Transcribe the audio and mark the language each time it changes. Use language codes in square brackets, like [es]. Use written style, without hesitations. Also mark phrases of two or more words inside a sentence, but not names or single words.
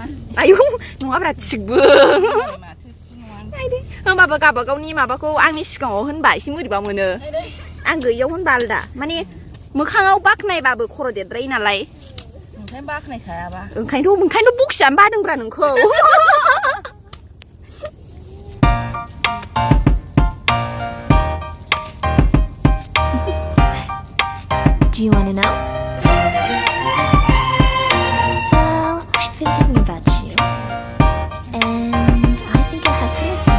[brx] आयौ नङाब्रा थिगबो माथो थिग नङा होमबाबो गावबागावनि माबाखौ आंनि सिगाङाव होनबा एसे बोरैबा मोनो आं गैयियाव होनबा आलदा माने मोखाङाव बाख्नायबाबो खर' देरद्रायो नालाय ओंखायनो बाख्नायखायाबा ओंखायनोथ' बखिजानो बादोंब्रा नोंखौ [en] Do you want to know? Well, I've been thinking about you. And I think you'll have to listen.